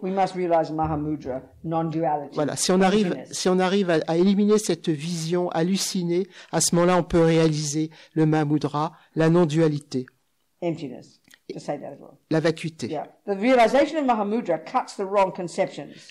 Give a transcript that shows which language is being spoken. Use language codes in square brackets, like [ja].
[en] We must realize Mahamudra, non-duality. [fr] voilà, si on arrive à éliminer cette vision hallucinée, à ce moment-là, on peut réaliser le Mahamudra, la non-dualité, [en] Emptiness. To say that as well. [fr] la vacuité. [en] Yeah. The realization of Mahamudra cuts the wrong conceptions.